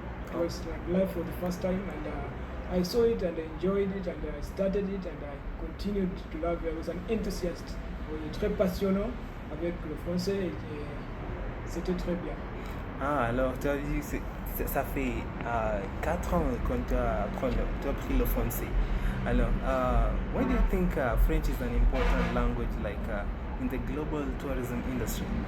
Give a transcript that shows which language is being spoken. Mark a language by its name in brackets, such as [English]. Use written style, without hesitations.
[English] It was like life for the first time, and I saw it and I enjoyed it, and I started it and I continued to love it. I was an enthusiast. [French] Très passionnant avec le français et c'était très bien. Ah, alors tu as dit ça fait 4 ans que tu as appris le français. [English] Alors, why do you think French is an important language like in the global tourism industry?